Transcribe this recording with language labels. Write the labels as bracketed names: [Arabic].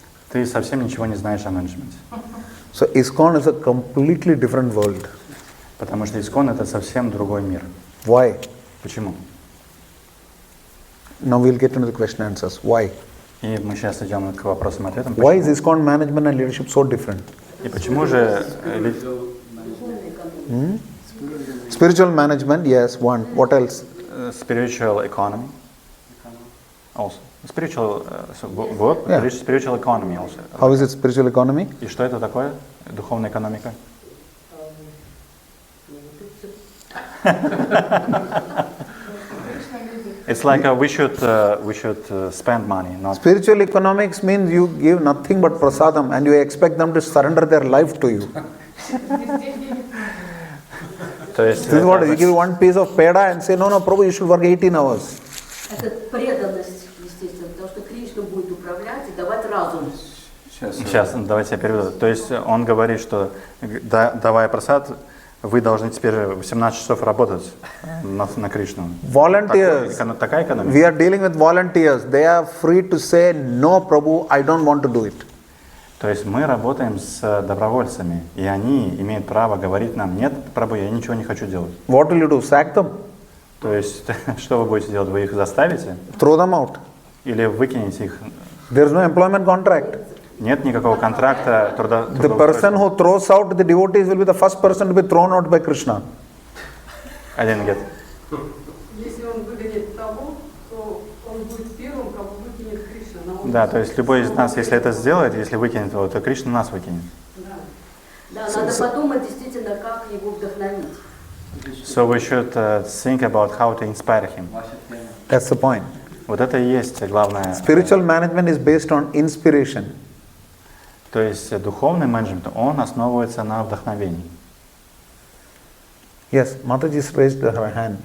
[Russian] ты совсем ничего не знаешь о менеджменте. [English] So ISKCON is a completely different world. [Russian] Потому что ISKCON это совсем другой мир. [English] Why? [Russian] Почему? [English] Now we'll get into the question and answers. Why? [Russian] И мы сейчас идем к вопросам и ответам. [English] Why is ISKCON management and leadership so different? [Russian] И почему же [English] Spiritual management, yes, one. What else? Spiritual economy also. Spiritual work, Yeah. spiritual economy also. How is it spiritual economy? [Russian] И что это такое? Духовная экономика? [English] It's like we should spend money, not. Spiritual economics means you give nothing but prasadam and you expect them to surrender their life to you. [Russian] То есть [English] This is what you give one piece of peda and say, no, Prabhu, you should work 18 hours. [Russian] Это преданность, естественно, потому что Кришна будет управлять и давать разум. Сейчас, давайте я переведу. То есть он говорит, что давая просад, вы должны теперь 18 часов работать на Кришну. [English] Volunteers. [Russian] Такая экономика. [English] We are dealing with volunteers. They are free to say, no, Prabhu, I don't want to do it. [Russian] То есть мы работаем с добровольцами, и они имеют право говорить нам, нет, Прабху, я ничего не хочу делать. [English] What will you do? Sack them? [Russian] То есть, что вы будете делать? Вы их заставите? [English] Throw them out. [Russian] Или выкинете их? [English] There is no employment contract. [Russian] Нет никакого контракта [English] The person who throws out the devotees will be the first person to be thrown out by Krishna. I didn't get. [Russian] Если он выгонит того, то он будет первым, кого выкинет Кришна. Да, то есть любой из нас, если это сделает, если выкинет его, то Кришна нас выкинет. Да, надо подумать действительно, как его вдохновить. [English] So we should think about how to inspire him. That's the point. [Russian] Вот это и есть главное. [English] Spiritual management is based on inspiration. [Russian] То есть духовный менеджмент, он основывается на вдохновении. [English] Yes, Mataji raised her hand.